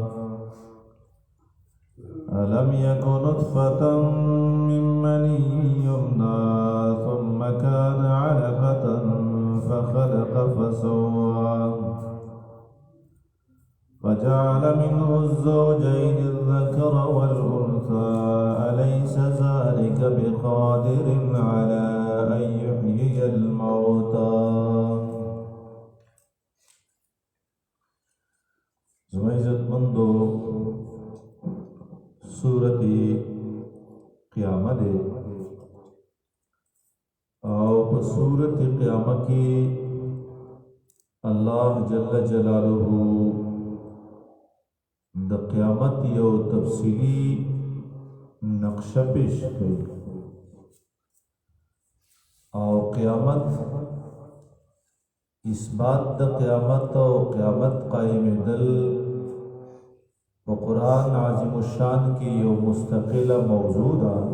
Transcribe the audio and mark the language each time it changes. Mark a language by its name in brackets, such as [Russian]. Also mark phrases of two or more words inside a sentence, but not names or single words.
[Arabic] ألم يك نطفة من مني يمنى ثم كان علقة فخلق فسوى فجعل منه الزوجين الذكر والأنثى أليس ذلك بقادر على أن يحيي الموتى زميزت مندو [Pashto] سورة قیامت او په سورة قیامت کی [Arabic] اللہ جل جلالہ [Pashto] د قیامت یو تفصیلی نقشه پیش کړي او قیامت اثبات د قیامت او قیامت قائم دل په قرآن عظیم الشان کی یو مستقله موضوع ده